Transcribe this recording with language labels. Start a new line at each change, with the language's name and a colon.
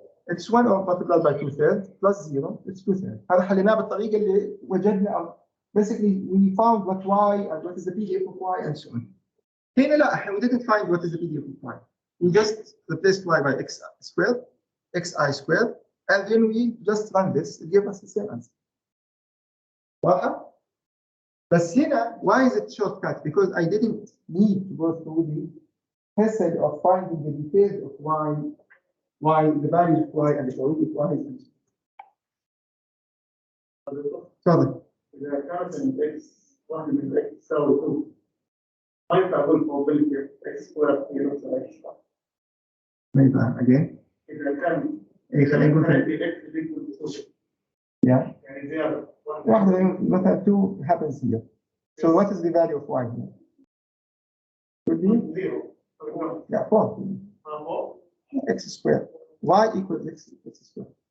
English: It's 1 multiplied by 2/3 plus 0, it's 2/3.
Arabic: هذا حليناه بالطريقة اللي وجدنا.
English: Basically, we found what y and what is the PDF of y and so on.
Arabic: هنا لا,
English: we didn't find what is the PDF of y. We just replaced y by x squared, xi squared, and then we just run this. It gave us the same answer.
Arabic: واضحة؟ بس هنا,
English: why is it shortcut? Because I didn't need to go through the method of finding the details of y, the values of y and the probability of y.
Arabic: تفضل. إذا كانت ال x واحد من x تساوي 2 ما ينفع أقول
English: probability x square
Arabic: هي نفس x. ما ينفع
English: again.
Arabic: إذا كان إيه خلينا نقول
English: x is equal to 2
Arabic: يعني زيادة واحدة مثلا
English: 2 happens here. So what is the value of y here? Could be 0. yeah 4. X squared. Y equals x squared.